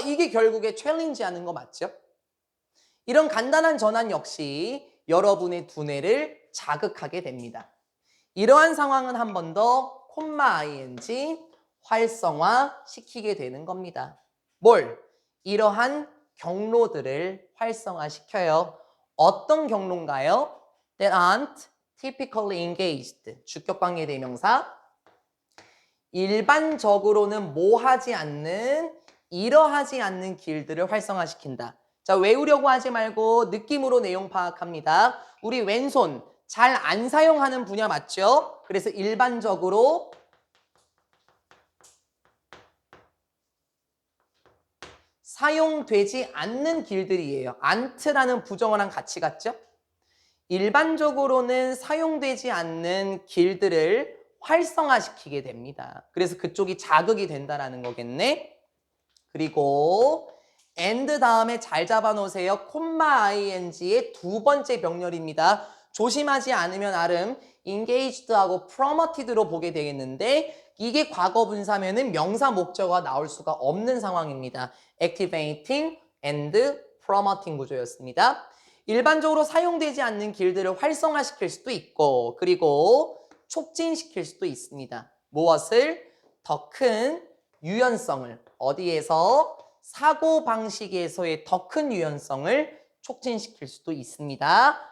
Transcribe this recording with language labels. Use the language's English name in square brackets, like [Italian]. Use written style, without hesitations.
[Korean] 이게 결국에 챌린지 하는 거 맞죠? 이런 간단한 전환 역시 여러분의 두뇌를 자극하게 됩니다. 이러한 상황은 한 번 더 콤마 ing 활성화 시키게 되는 겁니다. 뭘? 이러한 경로들을 활성화시켜요. 어떤 경로인가요? [English] That aren't typically engaged. [Korean] 주격관계 대명사. 일반적으로는 뭐 하지 않는, 이러하지 않는 길들을 활성화시킨다. 자, 외우려고 하지 말고 느낌으로 내용 파악합니다. 우리 왼손 잘 안 사용하는 분야 맞죠? 그래서 일반적으로 사용되지 않는 길들이에요. ant라는 부정어랑 같이 갔죠? 일반적으로는 사용되지 않는 길들을 활성화시키게 됩니다. 그래서 그쪽이 자극이 된다라는 거겠네. 그리고 and 다음에 잘 잡아놓으세요. 콤마 ing의 두 번째 병렬입니다. 조심하지 않으면 나름 engaged하고 promoted로 보게 되겠는데 이게 과거 분사면은 명사 목적어가 나올 수가 없는 상황입니다. [English] activating and promoting [Korean] 구조였습니다. 일반적으로 사용되지 않는 길들을 활성화시킬 수도 있고 그리고 촉진시킬 수도 있습니다. 무엇을? 더 큰 유연성을 어디에서? 사고방식에서의 더 큰 유연성을 촉진시킬 수도 있습니다.